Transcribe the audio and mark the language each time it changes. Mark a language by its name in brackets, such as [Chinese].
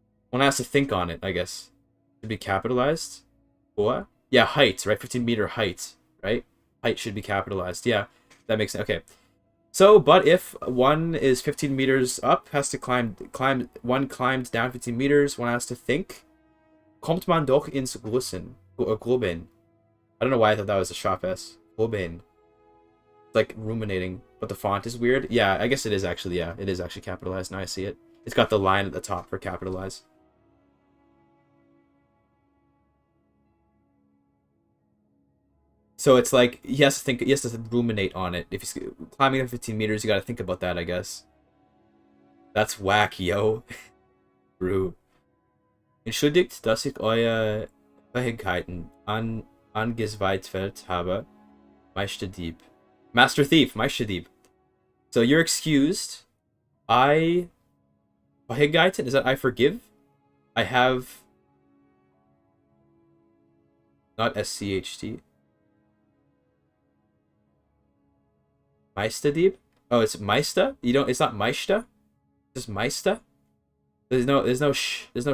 [English] One has to think on it, I guess. Should be capitalized. What? Yeah, height, right? 15 meter height, right? Height should be capitalized. Yeah, that makes sense. Okay. So, but if one is 15 meters up, has to climb, one climbs down 15 meters, one has to think. [German] Kommt man doch ins Grubeln. [English] I don't know why I thought that was a sharp S. Grubeln. It's like ruminating, but the font is weird. Yeah, I guess it is actually, yeah, it is actually capitalized. Now I see it. It's got the line at the top for capitalize. So it's like he has to ruminate on it. If he's climbing the 15 meters, you got to think about that, I guess. That's whack, yo. True. [German] Entschuldigt, dass ich eure Fähigkeiten angezweifelt habe, Meisterdieb. [English] Master Thief, Meisterdieb. So you're excused. Fähigkeiten, is that I forgive? I have... Not SCHT. Meisterdieb? Oh, it's Meister? It's not Meister? It's just Meister? There's no sh.